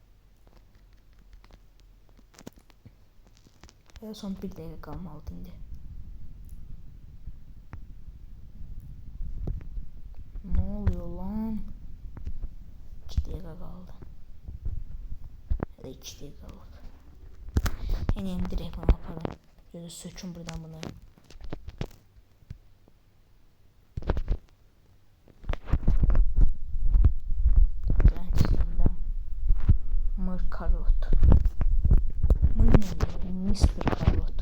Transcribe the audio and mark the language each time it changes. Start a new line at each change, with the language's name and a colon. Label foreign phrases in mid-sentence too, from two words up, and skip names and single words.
Azerbaijani: Və son 1 dəqiqə qalmalıdır indi.
Turkish: Ne oluyor lan?
Azerbaijani: 2 dəqiqə qaldı. Ya da 2 dəqiqə qaldı.
Turkish: Yani direkt bana yaparım. Şöyle sökün buradan bunu. Brandsinden Mır Karot. Mr. Karot.